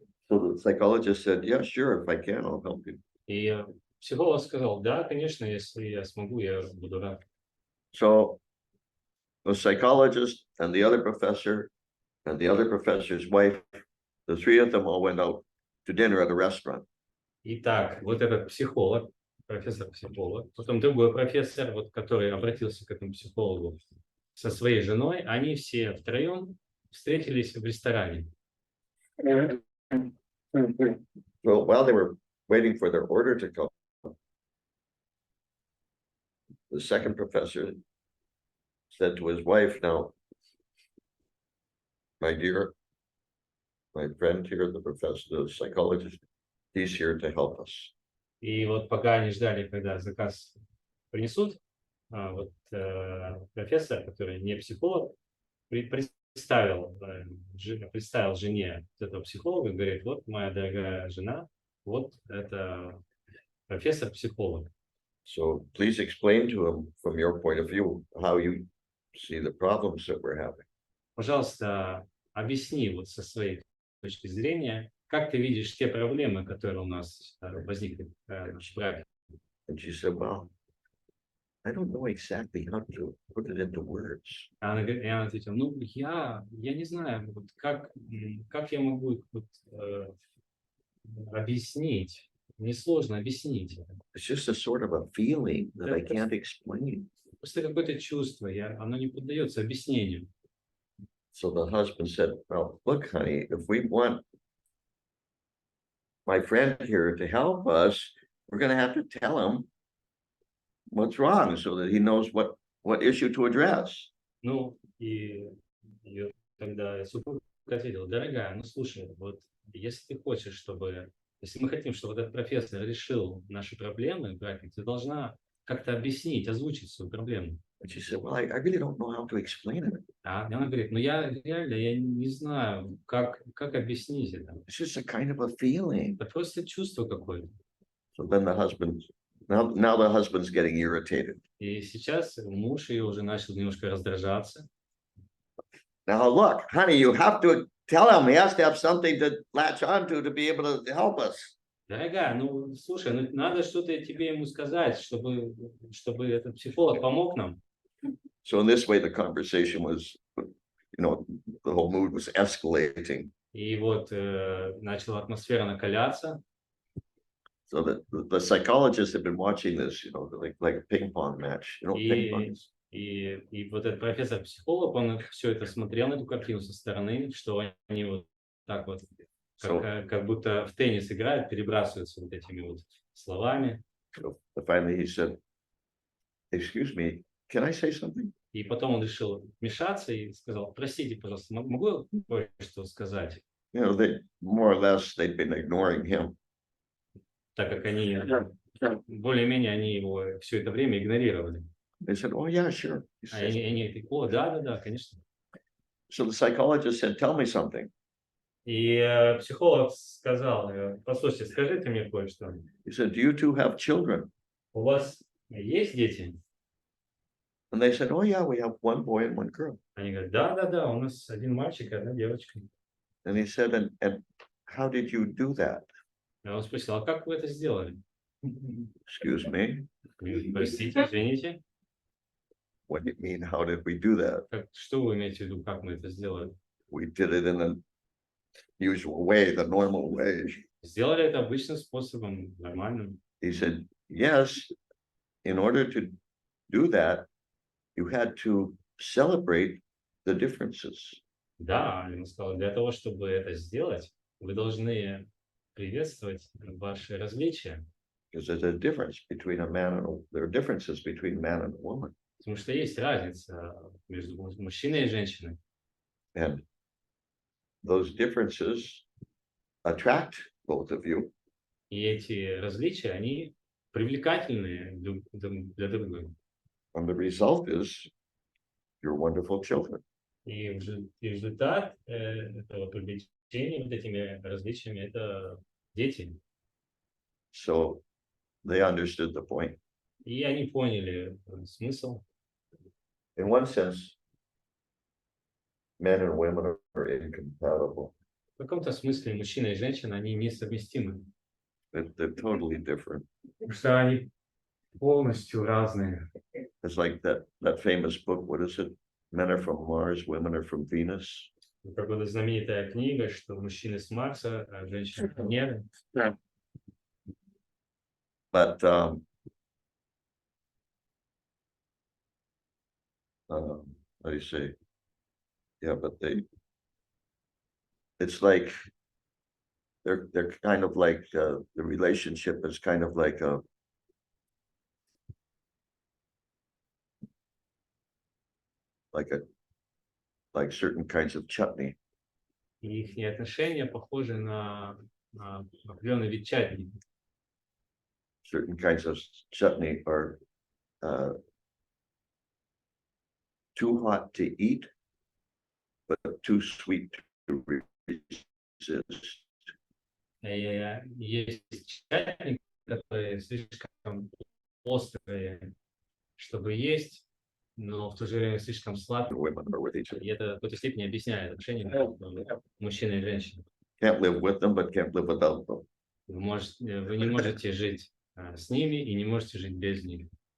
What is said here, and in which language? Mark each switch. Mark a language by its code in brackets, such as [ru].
[en] So the psychologist said, yeah, sure, if I can, I'll help you. [ru] И психолог сказал, да, конечно, если я смогу, я буду рад. [en] So the psychologist and the other professor and the other professor's wife, the three of them all went out to dinner at a restaurant. [ru] Итак, вот этот психолог, профессор-психолог, потом другой профессор, вот, который обратился к этому психологу со своей женой, они все втроем встретились в ресторане. [en] Well, while they were waiting for their order to come, the second professor said to his wife, now, my dear, my friend here, the professor, the psychologist, he's here to help us. [ru] И вот пока они ждали, когда заказ принесут, вот профессор, который не психолог, представил жене этого психолога, говорит, вот моя дорогая жена, вот это профессор-психолог. [en] So please explain to him from your point of view how you see the problems that we're having. [ru] Пожалуйста, объясни вот со своей точки зрения, как ты видишь те проблемы, которые у нас возникли в нашей браке. [en] And she said, well, I don't know exactly how to put it into words. [ru] И она ответила, ну, я не знаю, вот как я могу их вот, объяснить. Мне сложно объяснить. [en] It's just a sort of a feeling that I can't explain. [ru] Просто какое-то чувство, оно не поддается объяснению. [en] So the husband said, well, look, honey, if we want my friend here to help us, we're going to have to tell him what's wrong so that he knows what issue to address. [ru] Ну, и тогда супруг ответил, дорогая, ну слушай, вот если ты хочешь, если мы хотим, чтобы этот профессор решил наши проблемы в браке, ты должна как-то объяснить, озвучить свою проблему. [en] And she said, well, I really don't know how to explain it. [ru] И она говорит, ну я не знаю, как объяснить это. [en] It's just a kind of a feeling. [ru] Это просто чувство какое-то. [en] So then the husband, now the husband's getting irritated. [ru] И сейчас муж ее уже начал немножко раздражаться. [en] Now, look, honey, you have to tell him he has to have something to latch onto to be able to help us. [ru] Дорогая, ну слушай, ну надо что-то тебе ему сказать, чтобы этот психолог помог нам. [en] So in this way, the conversation was, the whole mood was escalating. [ru] И вот начала атмосфера накаляться. [en] So the psychologists have been watching this, like a ping pong match. Ping pong. [ru] И вот этот профессор-психолог, он все это смотрел на эту картину со стороны, что они вот так вот, как будто в теннис играют, перебрасываются вот этими вот словами. [en] So finally he said, excuse me, can I say something? [ru] И потом он решил вмешаться и сказал, простите, пожалуйста, могу я кое-что сказать? [en] They more or less they'd been ignoring him. [ru] Так как они, более-менее, они его все это время игнорировали. [en] They said, oh yeah, sure. [ru] Они такие, о, да, конечно. [en] So the psychologist said, tell me something. [ru] И психолог сказал, послушайте, скажите мне кое-что. [en] He said, do you two have children? [ru] У вас есть дети? [en] And they said, oh yeah, we have one boy and one girl. [ru] Они говорят, да, у нас один мальчик и одна девочка. [en] And he said, and how did you do that? [ru] И он спросил, а как вы это сделали? [en] Excuse me, [ru] Простите, извините. [en] what do you mean, how did we do that? [ru] Что вы имеете в виду, как мы это сделали? [en] We did it in the usual way, the normal way. [ru] Сделали это обычным способом, нормальным. [en] He said, yes, in order to do that, you had to celebrate the differences. [ru] Да, он сказал, для того, чтобы это сделать, вы должны приветствовать ваши различия. [en] Because there's a difference between there are differences between man and a woman. [ru] Потому что есть разница между мужчиной и женщиной. [en] And those differences attract both of you. [ru] И эти различия, они привлекательны для друг друга. [en] And the result is you're wonderful children. [ru] И результат этого привлечения вот этими различиями — это дети. [en] So they understood the point. [ru] И они поняли смысл. [en] In one sense, men and women are incompatible. [ru] В каком-то смысле мужчина и женщина, они несовместимы. [en] They're totally different. [ru] Потому что они полностью разные. [en] It's like that famous book, what is it? Men are from Mars, women are from Venus. [ru] Как вот знаменитая книга, что мужчины с Марса, а женщины с Венеры. [en] But how do you say? Yeah, but it's like they're kind of like the relationship is kind of like like certain kinds of chutney. [ru] И их отношения похожи на определенный вид чатни. [en] Certain kinds of chutney are too hot to eat, but too sweet to resist. [ru] Есть чатни, которые слишком острые, чтобы есть, но в то же время слишком сладкие. [en] Women are with each other. [ru] И это в какой-то степени объясняет отношения между мужчиной и женщиной. [en] Can't live with them, but can't live without them. [ru] Вы не можете жить с ними и не можете жить без них.